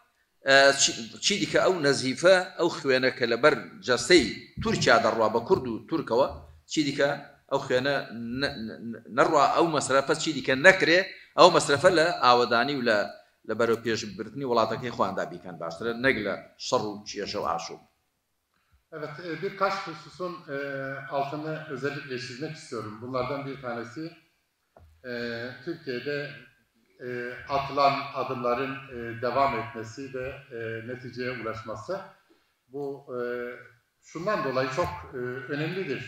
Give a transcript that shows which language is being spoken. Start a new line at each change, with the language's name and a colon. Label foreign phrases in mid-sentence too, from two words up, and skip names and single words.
Central Kurdish: چی دیکە ئەو نەزیفە ئەو خوێنە کە لەبەر جەستەی تورکیا دەڕوا بە کورد و تورکەوە چی دیکە ئەو خوێنە نەڕوا ئەو مەسرەفە چی دیکە نەکرێ ئەو مەسرەفە لە ئاوەدانی و لە بەرەو پێشبردنی وڵاتەکەی خواندا بیکەن باشترە نەک لە şer و کێشە و ئاشوب.
Turkish: Evet, birkaç hususun altını özellikle çizmek istiyorum. Bunlardan bir tanesi Türkiye'de atılan adımların devam etmesi ve neticeye ulaşması. Bu şundan dolayı çok önemlidir.